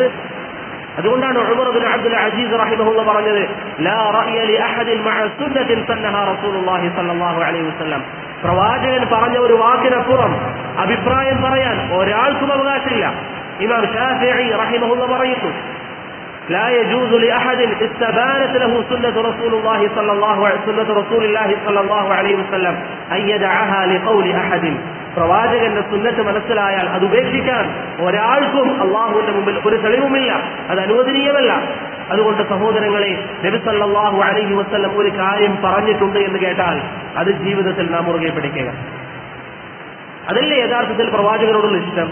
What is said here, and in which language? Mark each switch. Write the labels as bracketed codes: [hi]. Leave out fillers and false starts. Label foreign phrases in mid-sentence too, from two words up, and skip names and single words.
[ml] അതുകൊണ്ടാണ് ഉമർ ഇബ്നു അബ്ദുൽ അസീസ് റഹിമഹുല്ലാഹ് പറഞ്ഞത്, [ar] لا رأي لأحد مع سنة سنها رسول الله صلى الله عليه وسلم. [ml] പ്രവാചകൻ പറഞ്ഞ ഒരു വാക്കിനപ്പുറം അഭിപ്രായം പറയാൻ ഒരാൾക്കും അവകാശമില്ല. ഇമാം ശാഫിഈ റഹിമഹുല്ലാഹ് പറയുന്നു, [ar] لا يجوز لأحد استبانت له سنة رسول الله صلى الله عليه وسلم أن يدعها لقول أحد. [ml] പ്രവാചകന്റെ സുന്നത്ത് മനസ്സിലായാൽ അത് ഉപേക്ഷിക്കാൻ ഒരാൾക്കും അള്ളാഹുവിന്റെ മുമ്പിൽ ഒരു തെളിവുമില്ല, അത് അനുവദനീയമല്ല. അതുകൊണ്ട് സഹോദരങ്ങളെ, നബി [ar] صلى الله عليه وسلم [ml] ഒരു കാര്യം പറഞ്ഞിട്ടുണ്ട് എന്ന് കേട്ടാൽ അത് ജീവിതത്തിൽ നാം മുറുകെ പിടിക്കുക. അതല്ലേ യഥാർത്ഥത്തിൽ പ്രവാചകരോടുള്ള ഇഷ്ടം?